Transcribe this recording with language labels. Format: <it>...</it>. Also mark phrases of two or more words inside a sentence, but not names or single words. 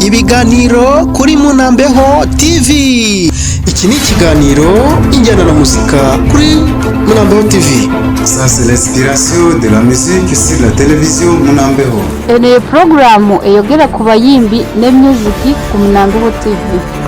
<rw>Ibiganiro kuri Munambeho TV. Iki ni ikiganiro Injyana na Muzika kuri Munambeho TV.</rw> <fr>Ça c'est l'inspiration de la musique sur la télévision Munambeho.</fr> <lg>Ene programu eyogera ku bayimbi ne music ku Munambeho TV.</lg>